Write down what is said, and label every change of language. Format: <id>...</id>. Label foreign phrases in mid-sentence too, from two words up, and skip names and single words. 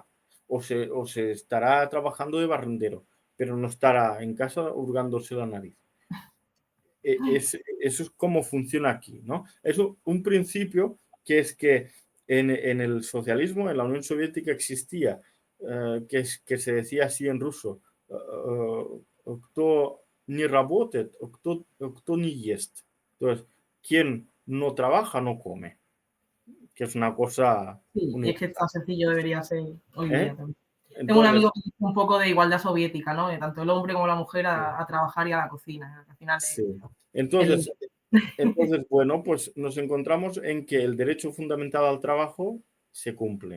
<es>O se estará trabajando de barrendero, pero no estará en casa hurgándose la nariz. Eso es como funciona aquí, ¿no? Es un principio que es que en el socialismo, en la Unión Soviética existía, que se decía así en ruso,</es> <ru>кто не работает, кто не ест.</ru> <es>Entonces, quien no trabaja no come, que es una cosa Sí, es que tan universal. sencillo debería ser hoy ¿Eh? día también. Tengo un Entonces, amigo que dice un poco de igualdad soviética, ¿no? De tanto el hombre como la mujer a trabajar y a la cocina. Al final es sí. el Entonces, bueno, pues nos encontramos en que el derecho fundamental al trabajo se cumple.</es>